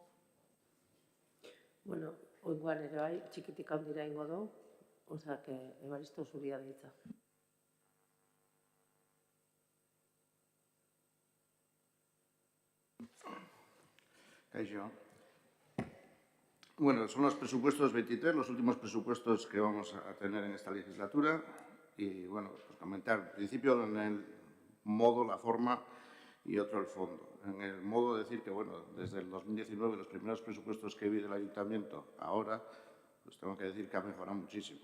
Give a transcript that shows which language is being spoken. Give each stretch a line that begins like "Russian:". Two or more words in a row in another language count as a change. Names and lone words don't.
Basque: Bueno, oingoan ere bai, txikitik handira ingo du, osak, Ebaristo zuria deitza. Kaixo.
Spanish: Bueno, son los presupuestos 23, los últimos presupuestos que vamos a tener en esta legislatura. Y, bueno, pues comentar, en principio, en el modo, la forma y otro el fondo. En el modo decir que, bueno, desde el 2019, los primeros presupuestos que vi del Ayuntamiento, ahora, pues tengo que decir que ha mejorado muchísimo.